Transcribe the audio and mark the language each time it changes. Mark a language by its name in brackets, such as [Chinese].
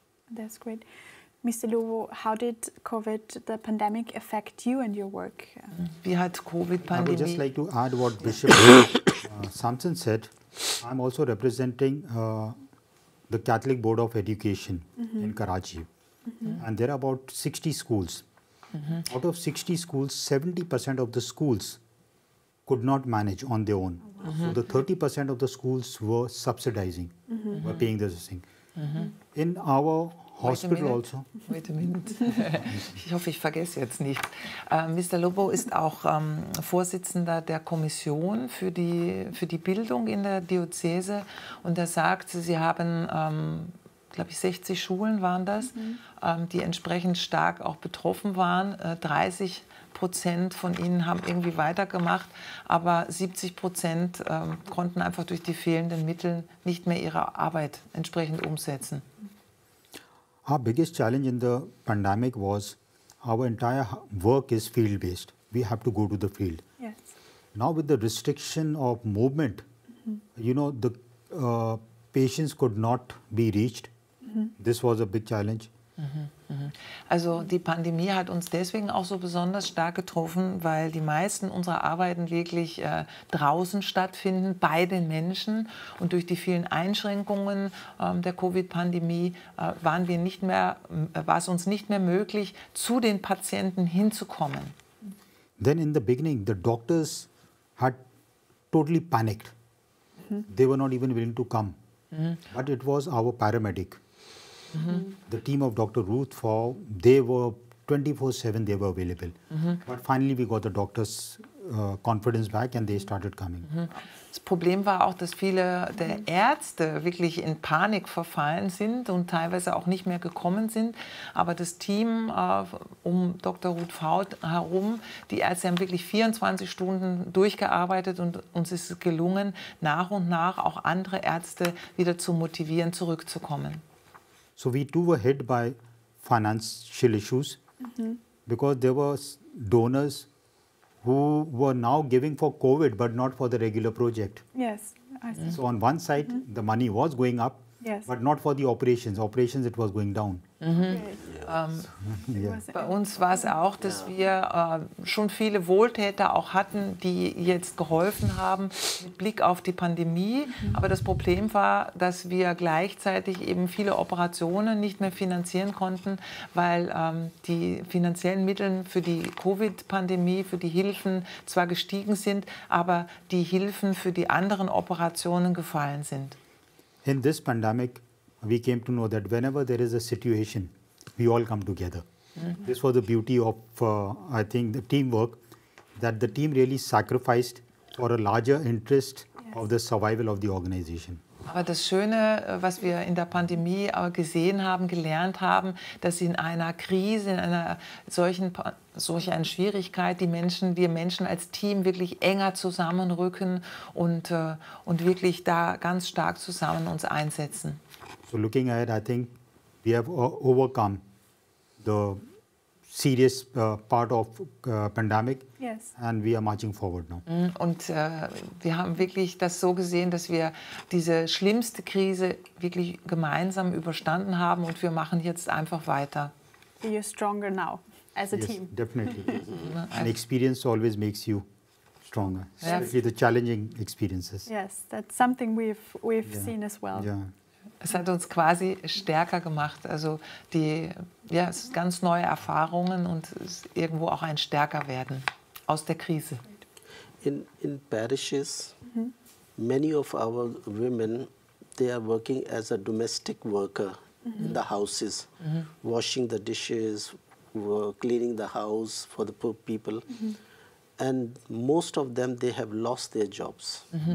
[English] That's great. Mr. Lobo, how did the pandemic affect you and your work? [German] Wie hat Covid-Pandemie? [English] I would just like to add what Bishop Samson said. I'm also representing the Catholic Board of Education in Karachi. And there are about 60 schools. Out of 60 schools, 70% of the schools could not manage on their own. So the 30% of the schools were subsidizing, were paying this thing. In our hospital also. Wait a minute. [German] Ich hoffe, ich vergesse jetzt nicht. Mr. Lobo ist auch Vorsitzender der Kommission für die Bildung in der Diözese und er sagt, Sie haben, glaube ich, 60 Schulen waren das, die entsprechend stark auch betroffen waren. 30% von ihnen haben irgendwie weitergemacht, aber 70% konnten einfach durch die fehlenden Mittel nicht mehr ihre Arbeit entsprechend umsetzen. [English] Our biggest challenge in the pandemic was our entire work is field-based. We have to go to the field. Yes. Now with the restriction of movement, you know, the patients could not be reached. This was a big challenge. [German] Also die Pandemie hat uns deswegen auch so besonders stark getroffen, weil die meisten unserer Arbeiten wirklich draußen stattfinden, bei den Menschen. Und durch die vielen Einschränkungen der Covid-Pandemie war es uns nicht mehr möglich, zu den Patienten hinzukommen. [English] Then in the beginning, the doctors had totally panicked. They were not even willing to come. But it was our paramedic. The team of Dr. Ruth Faw, they were 24/7, they were available. But finally we got the doctors' confidence back and they started coming. [German] Das Problem war auch, dass viele der Ärzte wirklich in Panik verfallen sind und teilweise auch nicht mehr gekommen sind. Aber das Team um Dr. Ruth Faw herum, die Ärzte haben wirklich 24 Stunden durchgearbeitet und uns ist es gelungen, nach und nach auch andere Ärzte wieder zu motivieren, zurückzukommen. [English] So we too were hit by financial issues because there were donors who were now giving for COVID but not for the regular project. Yes, I see. So on one side, the money was going up, Yes. but not for the operations. Operations, it was going down. [German] Bei uns war es auch, dass wir schon viele Wohltäter auch hatten, die jetzt geholfen haben mit Blick auf die Pandemie. Aber das Problem war, dass wir gleichzeitig eben viele Operationen nicht mehr finanzieren konnten, weil die finanziellen Mittel für die Covid-Pandemie, für die Hilfen zwar gestiegen sind, aber die Hilfen für die anderen Operationen gefallen sind. [English] In this pandemic, we came to know that whenever there is a situation, we all come together. This was the beauty of, I think, the teamwork, that the team really sacrificed for a larger interest of the survival of the organization. [German] Aber das Schöne, was wir in der Pandemie gesehen haben, gelernt haben, dass in einer Krise, in einer solch einer Schwierigkeit, wir Menschen als Team wirklich enger zusammenrücken und wirklich da ganz stark zusammen uns einsetzen. [English] So looking ahead, I think we have overcome the serious part of pandemic, and we are marching forward now. [German] Und wir haben wirklich das so gesehen, dass wir diese schlimmste Krise wirklich gemeinsam überstanden haben und wir machen jetzt einfach weiter. [English] So you're stronger now as a team. Definitely. And experience always makes you stronger, especially the challenging experiences. Yes, that's something we've seen as well. Yeah. [German] Es hat uns quasi stärker gemacht. Also es sind ganz neue Erfahrungen und es ist irgendwo auch ein Stärkerwerden aus der Krise. [English] In parishes, many of our women, they are working as a domestic worker in the houses, washing the dishes, cleaning the house for the poor people. And most of them, they have lost their jobs.